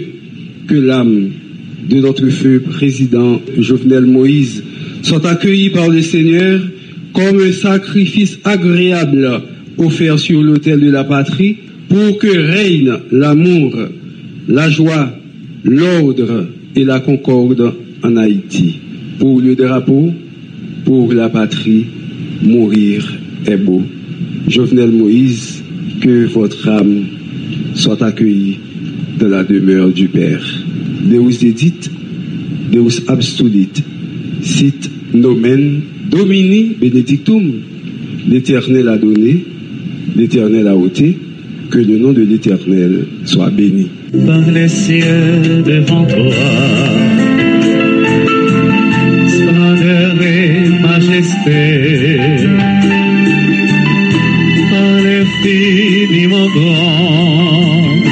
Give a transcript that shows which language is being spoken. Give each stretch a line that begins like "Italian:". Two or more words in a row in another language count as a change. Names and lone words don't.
French: Que l'âme de notre feu président Jovenel Moïse soit accueillie par le Seigneur comme un sacrifice agréable offert sur l'autel de la patrie pour que règne l'amour, la joie, l'ordre et la concorde en Haïti. Pour le drapeau, pour la patrie, mourir est beau. Jovenel Moïse, que votre âme soit accueillie dans la demeure du Père.
Latin: Deus dedit, Deus abstulit, sit nomen Domini benedictum.
French: L'Éternel a donné, l'Éternel a ôté, que le nom de l'Éternel soit béni. Par les cieux devant toi, splendeur et majesté, par l'infiniment grand.